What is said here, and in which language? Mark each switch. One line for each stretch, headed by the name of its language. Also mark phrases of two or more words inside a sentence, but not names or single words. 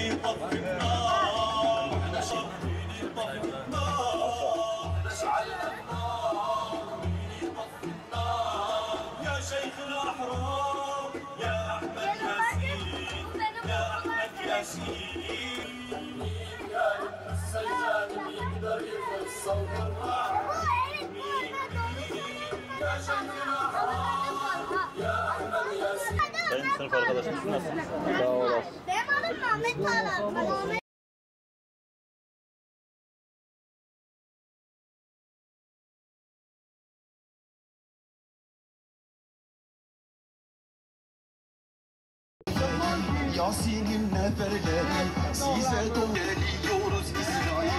Arabic: يطفي النار احنا مين يطفي النار احنا شعلنا النار مين يطفي النار يا شيخ الأحرار يا أحمد ياسين يا أحمد ياسين كالم السجاد يقدر يفل صوت الرعد يا شيخ الأحرار يا أحمد ياسين.
Turkish: Sayın sınıf arkadaşım, siz nasılsınız? Sağ olasın. Benim adım Mehmet Tağlar. Yasin'in neferleri size doğru geliyoruz İsrail.